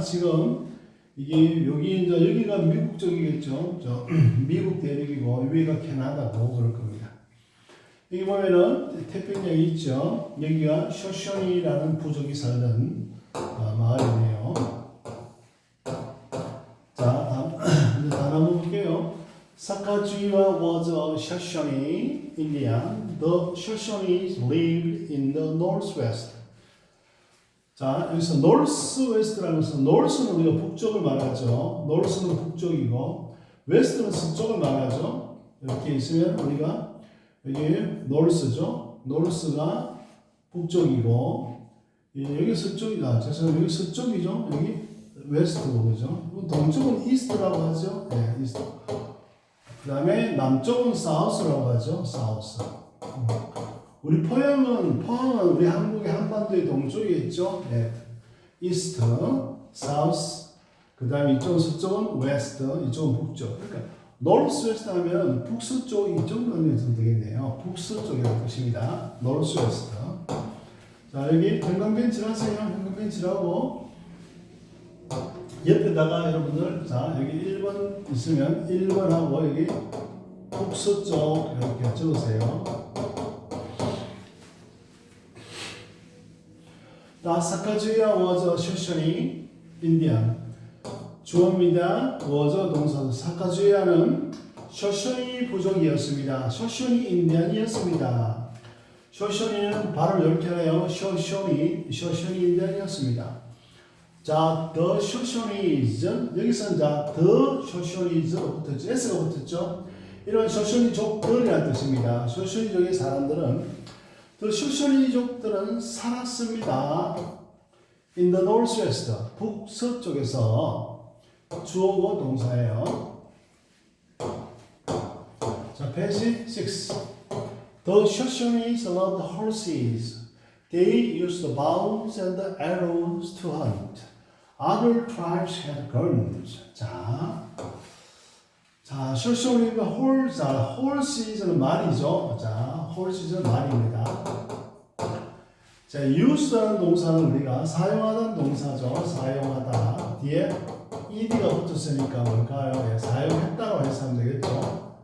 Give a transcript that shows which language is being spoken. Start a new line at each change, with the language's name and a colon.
Korean: 지금 이게 여기 이제 여기가 미국 쪽이겠죠. 저 미국 대륙이고 위가 캐나다고 그럴 겁니다. 여기 보면은 태평양이 있죠. 여기가 쇼쇼니라는 부족이 살던 마을이네요. 자, 다음 한번 볼게요.
English: 사카주이와 was a Shoshone Indian. The Shoshones lived in the northwest.
Korean: 자, 여기서 northwest라는 것은 north는 우리가 북쪽을 말하죠. north는 북쪽이고 west는 서쪽을 말하죠. 이렇게 있으면 우리가 여기 north죠. north가 북쪽이고 여기 서쪽이다. 죄송해요. 여기 서쪽이죠. 여기 west고 그죠. 동쪽은 east라고 하죠. 네, east. 그 다음에 남쪽은 south라고 하죠.
English: south.
Korean: 우리 포항은 우리 한국의 한반도의 동쪽에 있죠.
English: 네. east, south.
Korean: 그 다음에 이쪽은 서쪽은 west, 이쪽은 북쪽. 그러니까 northwest 하면 북서쪽 이 정도는 되겠네요. 북서쪽이라는 뜻입니다.
English: northwest.
Korean: 자, 여기 형광펜칠 하세요. 형광펜칠 하고 옆에다가 여러분들 자, 여기 1번 있으면 1번하고 여기 북서쪽 이렇게 적으세요.
English: 사카주이와 was a Shoshone Indian.
Korean: 주어입니다. was 동사. 사카주이와는 쇼쇼니 부족이었습니다. 쇼쇼니 인디안이었습니다. 쇼쇼니는 발을 이렇게 해요. 쇼쇼니 인디안이었습니다. 자, the Shoshones 여기서 자, the Shoshones로 붙었죠. S가 붙었죠. 이런 쇼쇼니족들이라는 뜻입니다. 쇼쇼니족의 사람들은 The Shoshone족들은 살았습니다.
English: In the northwest,
Korean: 북서쪽에서 주어고 동사예요. 자, 페이지 6.
English: The Shoshones loved horses. They used bows and arrows to hunt. Other tribes had guns.
Korean: 자, 쇼쇼리가 horse는 말이죠. 자, horse는 말입니다. 자, use라는 동사는 우리가 사용하다는 동사죠. 사용하다. 뒤에 ed가 붙었으니까 뭘까요? 예, 사용했다고 해서 하면 되겠죠.